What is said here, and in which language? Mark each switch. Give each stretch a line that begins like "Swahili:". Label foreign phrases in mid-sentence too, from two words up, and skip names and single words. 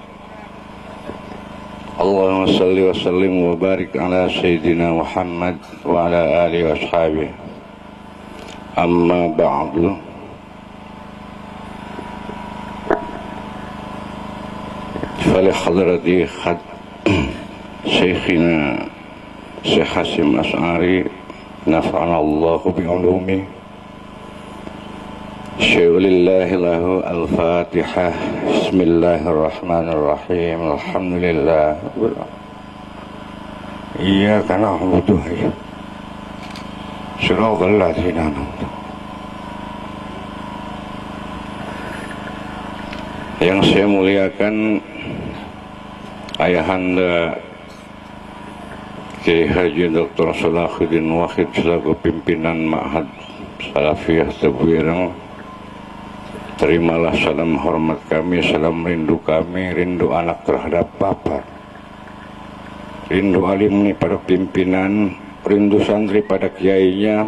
Arabic: اللهم صل وسلم وبارك على سيدنا محمد وعلى آله وأصحابه. أما بعد. فإلى حضرة شيخنا شيخ هاشم أشعري نفعنا الله بعلومه. شيء لله له الفاتحة. بسم الله الرحمن الرحيم. الحمد لله. إياك نعبد وإياك نستعين. صراط الذين أنعمت عليهم.
Indonesian: Yang saya muliakan Ayahanda Kiai Haji Dr. Salahuddin Wahid selaku pimpinan Ma'had Salafiyah Tebuireng, terimalah salam hormat kami, salam rindu kami, rindu anak terhadap Bapak, rindu alim pada pimpinan, rindu santri pada kiainya.